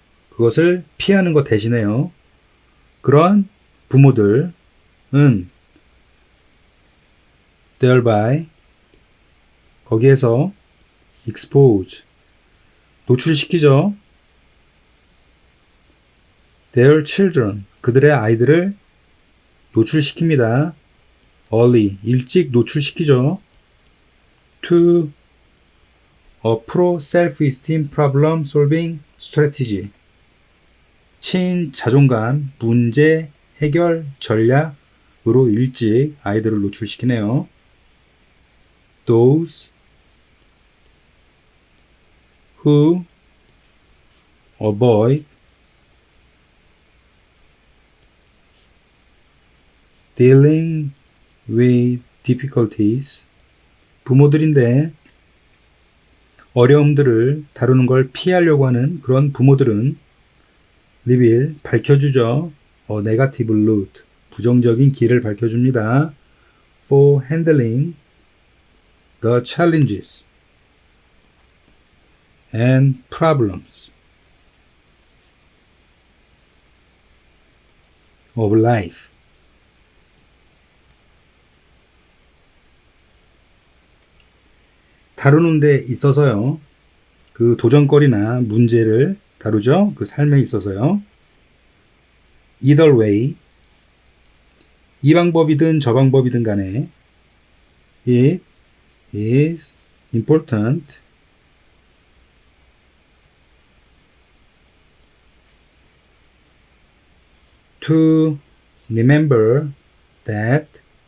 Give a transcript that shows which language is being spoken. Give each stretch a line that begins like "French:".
Korean: 그것을 피하는 것 대신에요. 그런 부모들은
English: thereby
Korean: 거기에서
English: expose
Korean: 노출시키죠.
English: their children
Korean: 그들의 아이들을 노출시킵니다.
English: early
Korean: 일찍 노출시키죠.
English: to a pro self-esteem problem solving strategy
Korean: 친자존감 문제 해결 전략으로 일찍 아이들을 노출시키네요.
English: those who avoid dealing with difficulties
Korean: 부모들인데 어려움들을 다루는 걸 피하려고 하는 그런 부모들은
English: reveal
Korean: 밝혀주죠.
English: negative route
Korean: 부정적인 길을 밝혀줍니다.
English: for handling the challenges and problems of life.
Korean: 다루는 데 있어서요. 그 도전거리나 문제를 다루죠. 그 삶에 있어서요.
English: Either way,
Korean: 이 방법이든 저 방법이든 간에
English: it is important to remember that